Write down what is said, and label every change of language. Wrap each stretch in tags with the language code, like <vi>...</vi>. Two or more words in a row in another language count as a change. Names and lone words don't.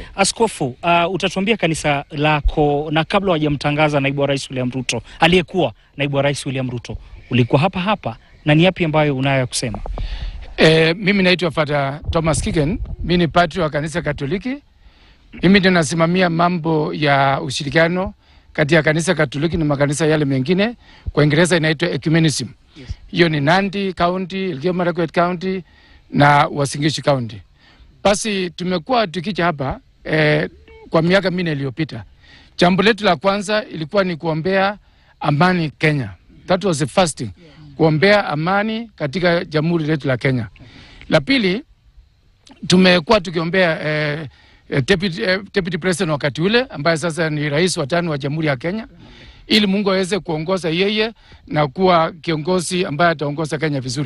<sw>Askofu, utatuambia kanisa lako, na kabla hajamtangaza naibu wa rais William Ruto, aliyekuwa naibu wa rais William Ruto, ulikuwa hapa, na ni yapi ambayo unayo kusema? Mimi naitwa Father Thomas Kigen, mimi ni padri wa kanisa Katoliki. Mimi ndio nasimamia mambo ya ushirikiano kati ya kanisa Katoliki na makanisa yale mengine. Kwa Kiingereza inaitwa ecumenism. Hiyo ni Nandi County, Elgeyo Marakwet County na Uasin Gishu County. Basi tumekuwa tukija hapa kwa miaka 4 iliyopita. Jambo letu la kwanza ilikuwa ni kuombea amani Kenya.</sw> <en>That was the first thing.</en> <sw>Kuombea amani katika jamhuri letu la Kenya. La pili, tumekuwa tukiombea</sw> <en>deputy president</en> <sw>wakati ule ambaye sasa ni rais wa 5 wa Jamhuri ya Kenya, ili Mungu aweze kuongoza yeye na kuwa kiongozi ambaye ataongoza Kenya vizuri.</sw>